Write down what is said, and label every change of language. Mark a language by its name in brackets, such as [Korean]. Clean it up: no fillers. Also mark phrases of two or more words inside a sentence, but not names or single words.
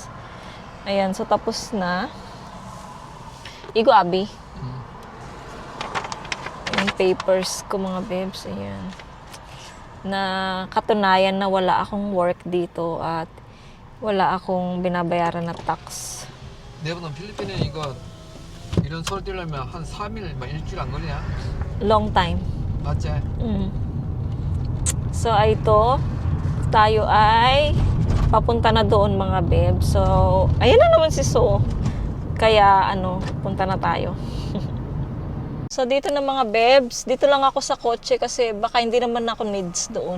[Filipino] Ayan, so tapos na. Igo Abi. Yung papers ko mga babes, ayan. Na katunayan na wala akong work dito at wala akong binabayaran na tax. [Korean] 내보다 필리핀에 이런 서류 떼려면 한 3일, 일주일 안 걸리냐? [English] Long time. [Korean] 맞지? [Filipino] So ito, tayo ay papunta na doon mga babes. So, ayan na naman si So. Kaya punta na tayo. So dito na mga babes, dito lang ako sa kotse kasi baka hindi naman ako needs doon.